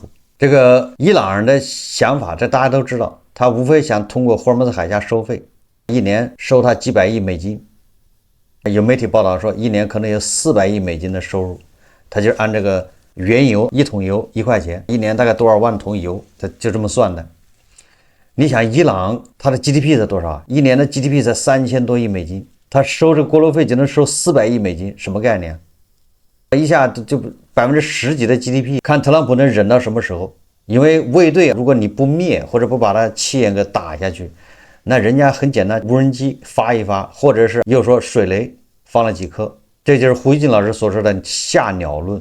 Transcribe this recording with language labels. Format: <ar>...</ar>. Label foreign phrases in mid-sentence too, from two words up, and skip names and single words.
<zh>這個伊朗人的想法，這大家都知道，他無非想通過霍爾木茲海峽收費，一年收他幾百億美金。有媒體報道說，一年可能有400億美金的收入，他就按這個原油1桶油1塊錢，一年大概多少萬桶油，它就这麼算的。你想伊朗它的 GDP 是多少？一年的 GDP 才3000多億美金，它收这过路費就能收400億美金，什麼概念？一下就10%幾的 GDP， 看特朗普能忍到什麼時候？因為衛隊如果你不滅或者不把它氣焰給打下去，那人家很簡單，無人機發一發，或者是又說水雷放了幾顆，這就是胡一金老師所說的下鳥論。</zh>